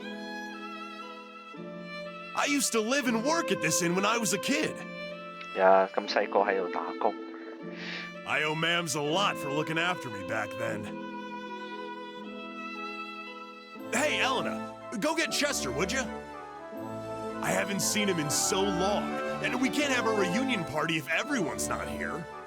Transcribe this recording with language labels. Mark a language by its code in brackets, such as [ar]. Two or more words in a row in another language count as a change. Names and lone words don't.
[en] I used to live and work at this inn when I was a kid. [yue] 咁細個喺度打工。 [en] I owe Mams a lot for looking after me back then. Hey, Elena, go get Chester, would you? I haven't seen him in so long, and we can't have a reunion party if everyone's not here.